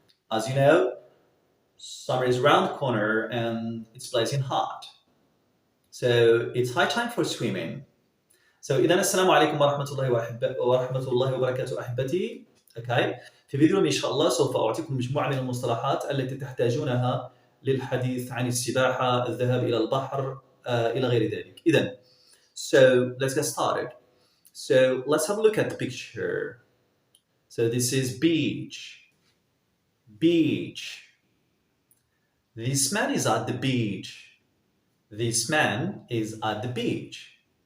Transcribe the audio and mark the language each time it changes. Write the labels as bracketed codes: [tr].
[en] As you know, summer is around the corner and it's blazing hot. So, it's high time for swimming. [ar] So, إذا السلام عليكم ورحمة الله وبركاته أحبتي. [en] Okay. [ar] في فيديو إن شاء الله سوف أعطيكم مجموعة من المصطلحات التي تحتاجونها للحديث عن السباحة، الذهاب إلى البحر، إلى غير ذلك. [en] إذا, so let's get started. So, let's have a look at the picture. So, this is beach. Beach. This man is at the beach. This man is at the beach.